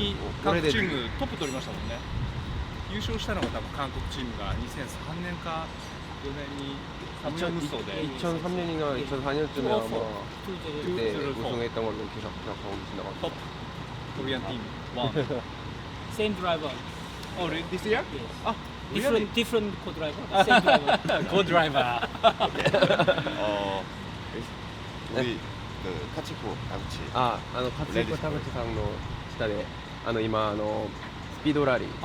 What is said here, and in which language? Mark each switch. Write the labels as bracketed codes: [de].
[ja] に韓国チームトップ取りましたもんね。優勝したのが多分韓国チームが2003年か4年にサムヨン無双で [ko] 2003년인가 2004년쯤에 아마 그때 투 우승했던 걸로 기억하고 있습니다. [en] トップコリアンチームワン。 Same driver. This year? Yes. 아, Different co-driver. Same driver. co-driver. [ko] 우리 그 카치코 아구치 [ja] 카츠이코 타구치さんの下で今スピードラリー